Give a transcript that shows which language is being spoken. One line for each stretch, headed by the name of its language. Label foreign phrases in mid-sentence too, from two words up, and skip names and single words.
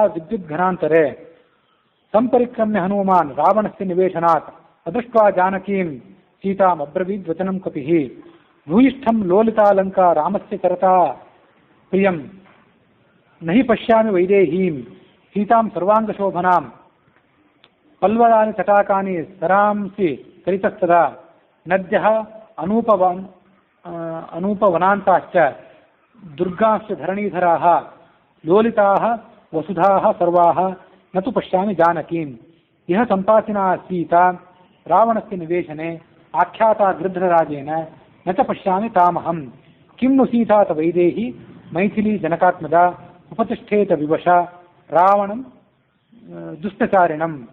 Sanskrit: ವಿದ್ಯುದ್ಘನಾಂತರೆ ಸಂಪರಿಕ್ರಮ್ಯ ಹನುಮಾನ್ ರಾವಣಸ್ಯ ನಿವೇಶನಾತ್ ಅದೃಷ್ಟ್ವಾ ಜಾನಕೀಂ ಸೀತಾಂ ಅಬ್ರವೀದ್ ವಚನಂ ಕಪಿಃ ಭೂಯಿಷ್ಠಂ ಲೋಲಿತಾಲಂಕಾ ರಾಮಸ್ಯ ಚರತಾ ಪ್ರಿಯಂ ನಹಿ ಪಶ್ಯಾಮಿ ವೈದೇಹೀಂ ಸೀತಾಂ ಸರ್ವಾಂಗಶೋಭನಾಂ ಪಲ್ವಲಾನಿ ತಟಾಕಾನಿ ಸರಾಂಸಿ ಕರಿತಸ್ತದಾ ನದ್ಯಃ ಅನೂಪವನಾಂತಾಶ್ಚ ದುರ್ಗಾಶ್ಚ ಧರಣೀಧರಾಃ ಲೋಲಿತಾಃ ವಸುಧಾಃ ಸರ್ವಾಃ ನ ತು ಪಶ್ಯಾಮಿ ಜಾನಕೀಂ ಇಹ ಸಂಪಾತಿನಾ ಸೀತಾ ರಾವಣಸ್ಯ ನಿವೇಶನೆ ಆಖ್ಯಾತಾ ಗೃಧ್ರರಾಜೇನ ನ ಚ ಪಶ್ಯಾಮಿ ತಾಮಹಂ ಕಿಂ ನು ಸೀತಾತ ವೈದೇಹಿ ಮೈಥಿಲಿ ಜನಕಾತ್ಮಜ ಉಪತಿಷ್ಠೇತ ವಿವಶ ರಾವಣಂ ದುಷ್ಟಚಾರಿಣಂ.